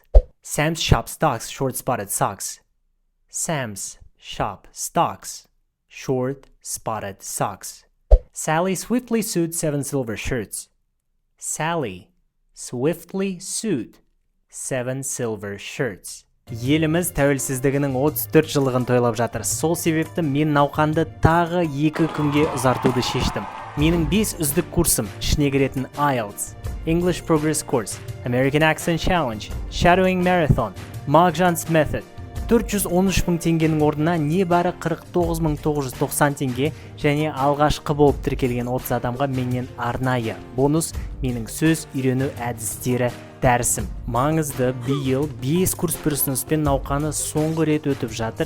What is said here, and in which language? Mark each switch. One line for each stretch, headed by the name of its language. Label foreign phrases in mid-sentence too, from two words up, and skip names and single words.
English: Sam's shop stocks short-spotted socks. Sam's shop stocks short-spotted socks. Sally swiftly sewed 7 silver shirts. Sally swiftly sewed 7 silver shirts.
Kazakh: Еліміз тәуелсіздігінің 34 жылдығын тойлап жатыр. Сол себепті мен науқанды тағы 2 күнге ұзартуды шештім. Менің 5 үздік курсым ішіне кіретін IELTS, English Progress Course, American Accent Challenge, Shadowing Marathon, Mark-Jones Method 413 мың теңгенің орнына небәрі 49.990 теңге және алғашқы болып тіркелген 30 адамға менен арнайы бонус менің сөз үйрену әдістері дәрісім. Маңызды биыл 5 курс бір ұсыныспен науқаны соңғы рет өтіп жатыр.